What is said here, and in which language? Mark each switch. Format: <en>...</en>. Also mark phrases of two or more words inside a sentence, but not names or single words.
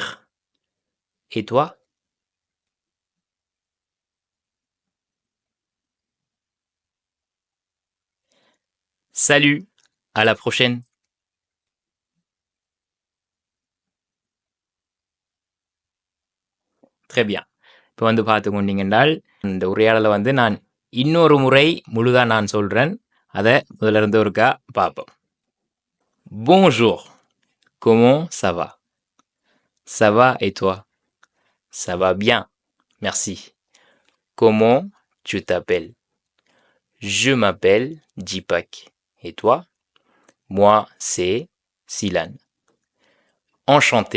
<fr>Et toi? Salut, à la prochaine. Très bien.</fr> <ta>இப்போ வந்து பார்த்து கொண்டீங்கன்றால் இந்த உரையாடலை வந்து நான் இன்னொரு முறை முழுதாக நான் சொல்கிறேன் அதை முதல்ல இருந்து ஒருக்கா பார்ப்போம்</ta> <fr>Bonjour, comment ça va? Ça va et toi? Ça va bien, merci. Comment tu t'appelles? Je m'appelle Dipak. Et toi? Moi, c'est Silan. Enchanté.</fr>